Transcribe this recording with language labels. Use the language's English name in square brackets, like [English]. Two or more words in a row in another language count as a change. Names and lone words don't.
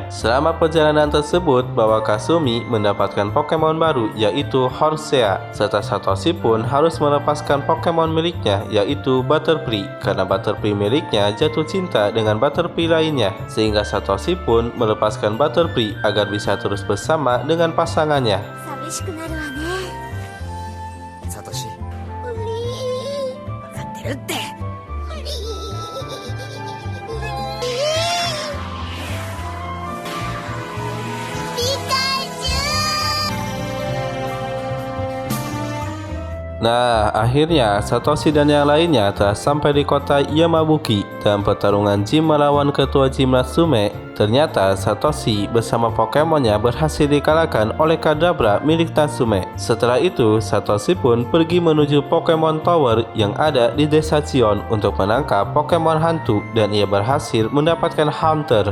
[Indonesian] Selama perjalanan tersebut, bahwa Kasumi mendapatkan Pokemon baru yaitu Horsea, serta Satoshi pun harus melepaskan Pokemon miliknya yaitu Butterfree karena Butterfree miliknya jatuh cinta dengan Butterfree lainnya, sehingga Satoshi pun melepaskan Butterfree agar bisa terus bersama dengan pasangannya. [Japanese] 寂しくなるわねサトシうり分かってるってうりピカチュウ [Indonesian] Nah, akhirnya Satoshi dan yang lainnya telah sampai di kota Yamabuki. Dalam pertarungan gym melawan ketua gym Natsume, ternyata Satoshi bersama Pokemonnya berhasil dikalahkan oleh Kadabra milik Natsume. Setelah itu, Satoshi pun pergi menuju Pokemon Tower yang ada di desa Chion untuk menangkap Pokemon hantu dan ia berhasil mendapatkan Haunter.